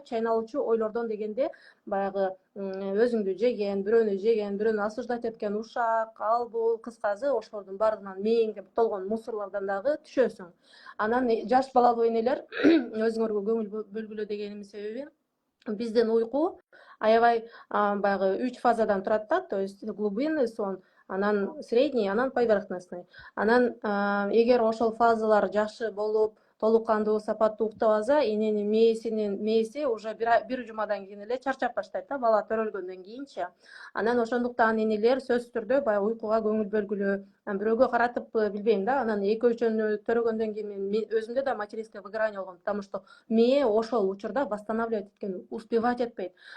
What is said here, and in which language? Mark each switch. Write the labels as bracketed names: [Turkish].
[Kyrgyz] Чайналуучу ойлордон дегенде баягы өзүңдү жеген, бирөөнү осуждать эткен ушак, ал бул, кыскасы ошолордун баардыгынан мээңде толгон мусорлордон дагы түшөсүң. Анан жаш балалуу энелер өзүңөргө көңүл бөлгүлө дегенимдин себеби, биздин уйку аябай баягы 3 фазадан турат да. [Russian] То есть глубинный сон, анан средний, анан поверхностный. [Kyrgyz] Анан эгер ошол фазалар жакшы болуп, толук кандуу, сапаттуу уктап алса, эненин мээси уже бир жумадан кийин эле чарчап баштайт да, бала төрөлгөндөн кийинчи. Анан ошондуктан энелер сөзсүз түрдө баягы уйкуга көңүл бөлгүлө, бирөөгө каратып билбейм да, анан экөө-үчөөнү төрөгөндөн кийин мен өзүмдө да материнское выгорание болгон, [Russian] потому что [Kyrgyz] мээ ошол учурда восстанавливать эткен успевать этпейт.